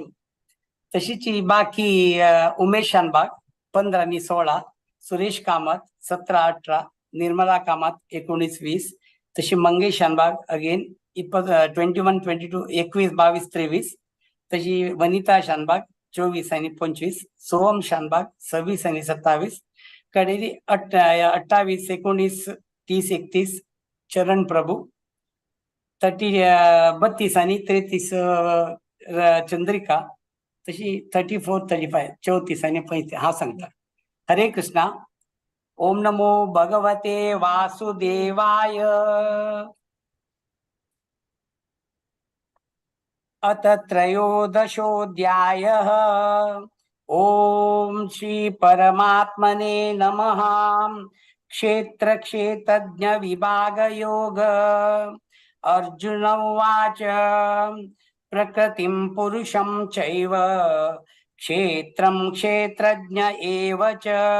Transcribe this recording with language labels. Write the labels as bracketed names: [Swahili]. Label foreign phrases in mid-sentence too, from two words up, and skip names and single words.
[Konkani] तशीची बाकी उमेश शानबाग 15 आणि 16 सुरेश कामत 17, 18 निर्मला कामत 19, 20 तशी मंगेश शानबाग अगेन 21, 22, 21, 22, 23 तशी वनिता शानबाग 24 आणि 25 सोहम शानबाग 26 आणि 27 कडेरी 28, 19, 30, 31 चरण प्रभू 32 आणि 33 चंद्रिका तशी 34, 35 34 आणि 35 हा सांगता हरे कृष्णा [Sanskrit] ओम नमो भगवते वासुदेवाय अथ त्रयोदशोऽध्यायः ओम श्री परमात्मने नमः क्षेत्र क्षेत्रज्ञ विभाग योग अर्जुन उवाच प्रकृतिं पुरुषं चैव क्षेत्रं क्षेत्रज्ञ एव च